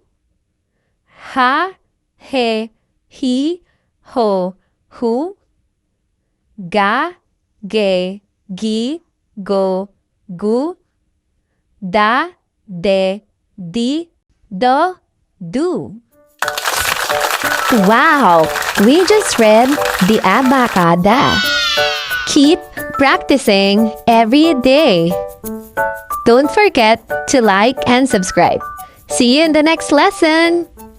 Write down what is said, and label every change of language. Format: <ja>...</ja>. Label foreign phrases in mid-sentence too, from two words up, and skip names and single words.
<tl>Ha, he, hi, ho, hu. Ga, ge, gi, go, gu. Da, de, di, do, do.</tl> <en>Wow! We just read the Abakada. Keep practicing every day. Don't forget to like and subscribe. See you in the next lesson.</en>